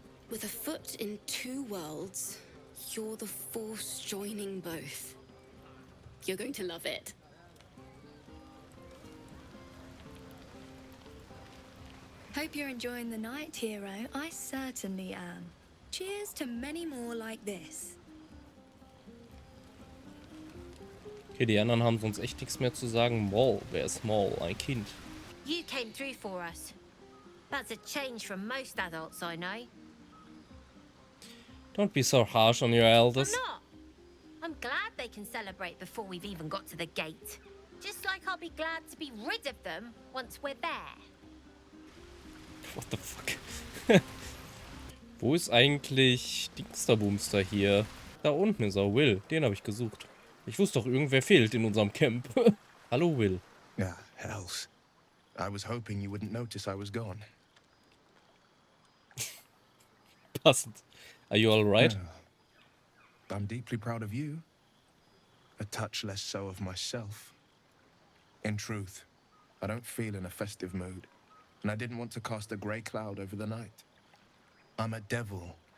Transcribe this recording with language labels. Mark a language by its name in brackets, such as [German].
[English] With a foot in two worlds, you're the force joining both. You're going to love it. Hope you're enjoying the night, hero. I certainly am. Cheers to many more like this. [German] Okay, die anderen haben sonst echt nichts mehr zu sagen. Maul, wer ist Maul? Ein Kind. [English] You came through for us. That's a change from most adults I know. Don't be so harsh on your elders. I'm not. I'm glad they can celebrate before we've even got to the gate. Just like I'll be glad to be rid of them once we're there. What the fuck? [German] Wo ist eigentlich Dingsterboomster hier? Da unten ist er, Will. Den habe ich gesucht. Ich wusste doch, irgendwer fehlt in unserem Camp. Hallo, Will. [English] Yeah, hells. I was hoping you wouldn't notice I was gone. [German] Passend. [English] Are you alright? I'm deeply proud of you. A touch less so of myself. In truth, I don't feel in a festive mood, and I didn't want to cast a grey cloud over the night. I'm a devil.